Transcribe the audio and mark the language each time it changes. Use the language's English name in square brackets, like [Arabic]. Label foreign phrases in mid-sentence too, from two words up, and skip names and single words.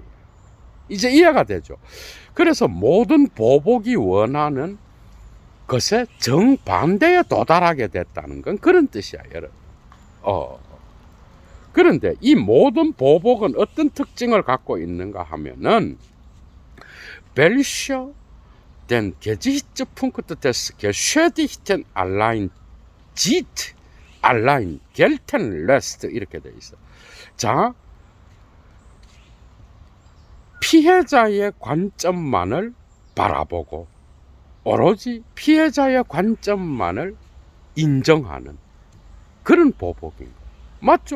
[Korean] 이제 이해가 되죠. 그래서 모든 보복이 원하는 것에 정반대에 도달하게 됐다는 건 그런 뜻이야, 여러분. 그런데 이 모든 보복은 어떤 특징을 갖고 있는가 하면은 [German] welche den Gesichtspunkt des geschädigten allein sieht, allein gelten lässt [Korean] 이렇게 돼 있어. 자, 피해자의 관점만을 바라보고 오로지 피해자의 관점만을 인정하는 그런 보복인 거예요. 맞죠?